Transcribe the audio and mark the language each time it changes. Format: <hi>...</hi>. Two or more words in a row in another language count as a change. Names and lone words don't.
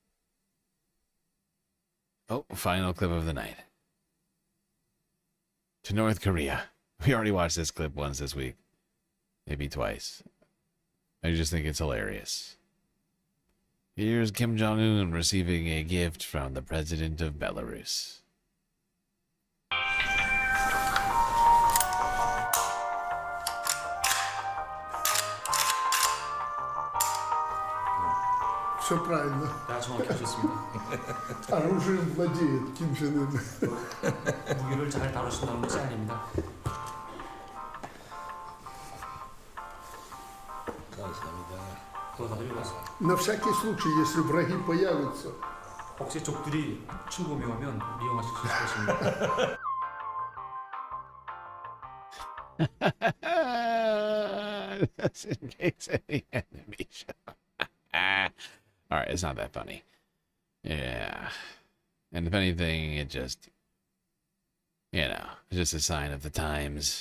<en>Oh, final clip of the night. To North Korea. We already watched this clip once this week. Maybe twice. I just think it's hilarious. Here's Kim Jong-un receiving a gift from the president of Belarus.</en> <ru>Все правильно. Оружием владеет Ким Чен Ын.</ru> <ko>무기를 잘 다루신다는 것이 아닙니다.</ko> <ru>На всякий случай, если враги появятся.</ru> <ko>혹시 적들이 침범해 오면 이용하실 수 있을 것입니다.</ko> <en>Just in case any enemy show. All right, it's not that funny. Yeah. And if anything, it just, you know, it's just a sign of the times.</en>